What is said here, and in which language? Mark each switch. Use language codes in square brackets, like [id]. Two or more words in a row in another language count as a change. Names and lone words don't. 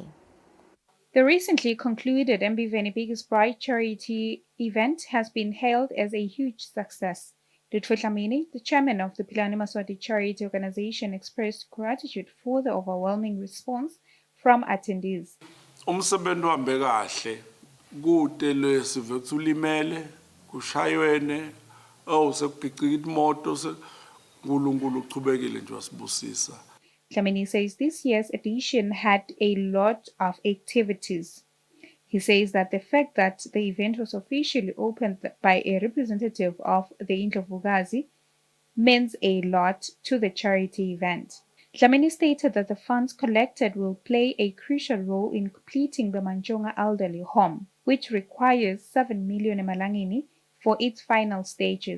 [en] The recently concluded Mbiveni Biggest Braai charity event has been hailed as a huge success. Lutfo Dlamini, the chairman of the Philani Maswati Charity Organization, expressed gratitude for the overwhelming response from attendees. [ss] Umsebenzi uhambe kahle kude lesive kulimele kushayweni sekugicika imoto uNkulunkulu uchubekile nje wasibusisa. [en] Dlamini says this year's edition had a lot of activities. He says that the fact that the event was officially opened by a representative of the Indlovukazi means a lot to the charity event. Dlamini stated that the funds collected will play a crucial role in completing the Manchonga Elderly Home, which requires 7 million emalangeni for its final stages.